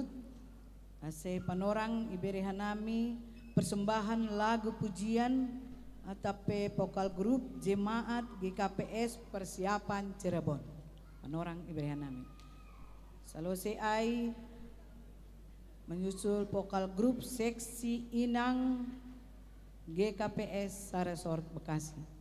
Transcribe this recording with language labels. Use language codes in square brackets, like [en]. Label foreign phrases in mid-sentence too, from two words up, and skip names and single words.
[bts] ase panorang iberehanami [id] persembahan lagu pujian atape vokal grup jemaat GKPS persiapan Cirebon. [bts] Panorang iberehanami. Salose ai [id] menyusul vokal grup seksi [bts] Inang GKPS Saresort Bekasi.